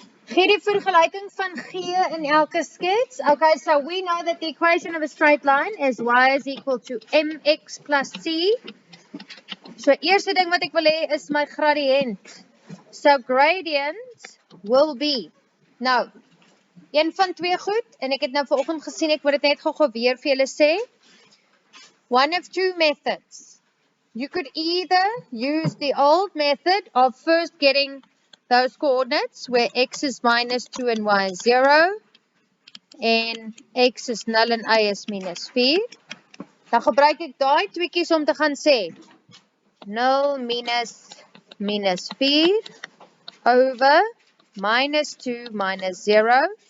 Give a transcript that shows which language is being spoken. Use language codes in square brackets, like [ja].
[af] Gee die vergelijking van G in elke skets. [en] Okay, so we know that the equation of a straight line is y is equal to mx plus c. [af] So eerste ding wat ek wil hê is my gradient. [en] So gradient will be. [af] Nou, een van twee goed, en ek het nou vanoggend gesien, ek moet dit net gou weer vir julle sê. [en] One of two methods. You could either use the old method of first getting those coordinates where x is minus 2 and y is 0, and x is null and y is minus 4. [af] Dan gebruik ek daai tweekies om te gaan sê 0 minus 4 over minus 2 minus 0.